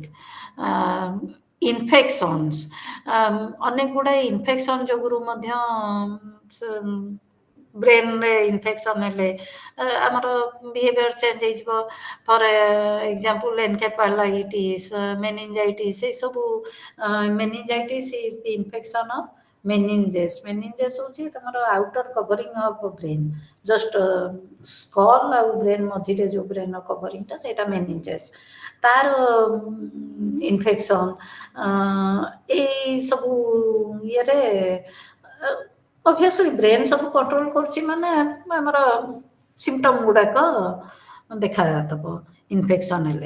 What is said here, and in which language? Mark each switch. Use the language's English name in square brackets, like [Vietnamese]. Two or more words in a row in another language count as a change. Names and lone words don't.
[Odia] ଇନଫେକ୍ସନ୍ସ, ଅନେକ ଗୁଡ଼ାଏ ଇନଫେକ୍ସନ୍ ଯୋଗୁରୁ ମଧ୍ୟ ବ୍ରେନ୍ରେ ଇନଫେକ୍ସନ୍ ହେଲେ ଆମର [English] behavior change [Odia] ହେଇଯିବ। [English] for example encephalitis, meningitis, ଏସବୁ meningitis is the infection of meninges [Odia] ହଉଛି ତମର [English] outer covering of brain, just skull ଆଉ brain [Odia] ମଝିରେ ଯୋଉ [English] brain covering ଟା ସେଇଟା meninges। [Odia] ତାର ଇନଫେକ୍ସନ୍ ଏଇ ସବୁ ଇଏରେ [English] obviously brain [Odia] ସବୁ କଣ୍ଟ୍ରୋଲ କରୁଛି ମାନେ ଆମର ସିମ୍ପଟମ୍ ଗୁଡ଼ାକ ଦେଖାଦବ ଇନଫେକ୍ସନ୍ ହେଲେ।